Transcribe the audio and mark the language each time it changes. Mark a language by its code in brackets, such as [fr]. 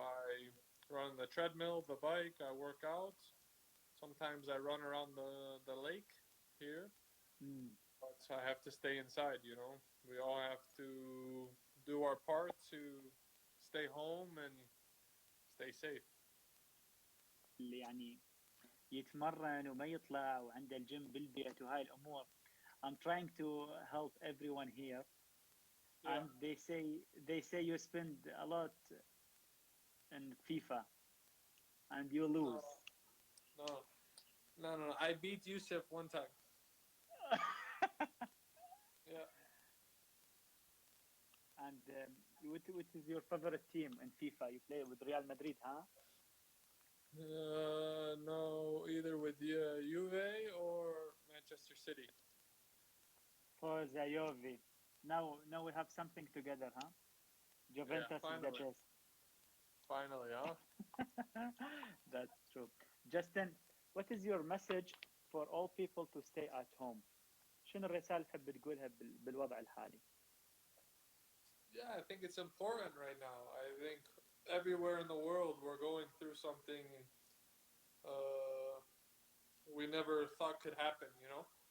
[en] I run the treadmill, the bike, I work out. Sometimes I run around the lake here, Mm. but I have to stay inside, you know. We all have to do our part to stay home and stay safe. [ar] اللي يعني يتمرن وما يطلع وعنده الجيم بالبيت وهاي الامور. [en] I'm trying to help everyone here, Yeah. and they say you spend a lot in FIFA and you No, lose. no, no. I beat Yusuf one time. Yeah. And what is your favorite team in FIFA? You play with Real Madrid, huh? No, either with Juve or Manchester City. For the Juve. Now we have something together, huh? Yeah, Juventus is the finally. best. Finally, huh? That's true. Justin, what is your message for all people to stay at home? [ar] شنو الرسالة اللي تحب تقولها بالوضع الحالي؟ [en] Yeah, I think it's important right now. I think everywhere in the world we're going through something uh, we never thought could happen, you know?